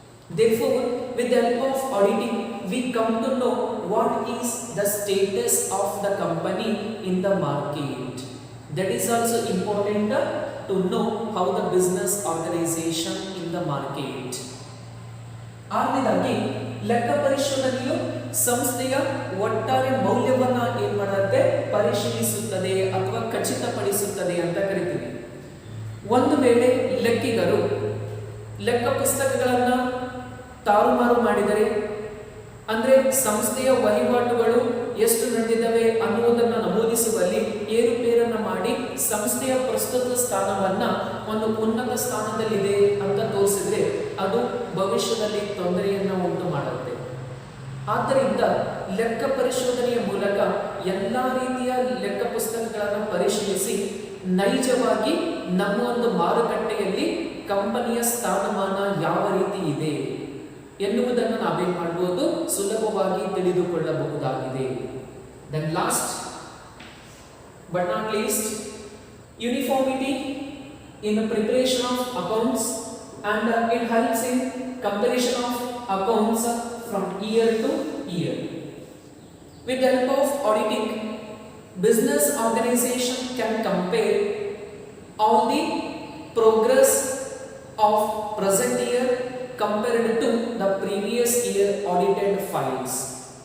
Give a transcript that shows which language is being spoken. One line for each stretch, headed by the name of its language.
English: Therefore, with the help of auditing, we come to know what is the status of the company in the market. That is also important to know how the business organization in the market.
Kannada: ಆರನೇದಾಗಿ ಲೆಕ್ಕ ಪರಿಶೋಧನೆಯು ಸಂಸ್ಥೆಯ ಒಟ್ಟಾರೆ ಮೌಲ್ಯವನ್ನ ಏನ್ ಮಾಡುತ್ತೆ, ಪರಿಶೀಲಿಸುತ್ತದೆ ಅಥವಾ ಖಚಿತಪಡಿಸುತ್ತದೆ ಅಂತ ಕರಿತೀವಿ. ಒಂದು ವೇಳೆ ಲೆಕ್ಕಿಗರು ಲೆಕ್ಕ ಪುಸ್ತಕಗಳನ್ನ ತಾರುಮಾರು ಮಾಡಿದರೆ, ಅಂದ್ರೆ ಸಂಸ್ಥೆಯ ವಹಿವಾಟುಗಳು ಎಷ್ಟು ನಡೆದಿದ್ದಾವೆ ಅನ್ನುವುದನ್ನು ನಮೂದಿಸುವಲ್ಲಿ ಏರುಪೇರನ್ನ ಮಾಡಿ ಸಂಸ್ಥೆಯ ಪ್ರಸ್ತುತ ಸ್ಥಾನವನ್ನ ಒಂದು ಉನ್ನತ ಸ್ಥಾನದಲ್ಲಿದೆ ಅಂತ ತೋರಿಸಿದ್ರೆ ಅದು ಭವಿಷ್ಯದಲ್ಲಿ ತೊಂದರೆಯನ್ನ ಉಂಟು ಮಾಡುತ್ತೆ. ಆದ್ದರಿಂದ ಲೆಕ್ಕ ಪರಿಶೋಧನೆಯ ಮೂಲಕ ಎಲ್ಲಾ ರೀತಿಯ ಲೆಕ್ಕ ಪುಸ್ತಕಗಳನ್ನು ಪರಿಶೀಲಿಸಿ ನೈಜವಾಗಿ ನಮ್ಮ ಒಂದು ಮಾರುಕಟ್ಟೆಯಲ್ಲಿ ಕಂಪನಿಯ ಸ್ಥಾನಮಾನ ಯಾವ ರೀತಿ ಇದೆ ಎನ್ನುವುದನ್ನು ನಾವೇನ್ ಮಾಡಬಹುದು, ಸುಲಭವಾಗಿ ತಿಳಿದುಕೊಳ್ಳಬಹುದಾಗಿದೆ.
English: Then last but not least, uniformity in preparation of accounts and it helps in comparison of accounts from year to year. With the help of auditing, business organization can compare all the progress of present year compared to the previous year audited files.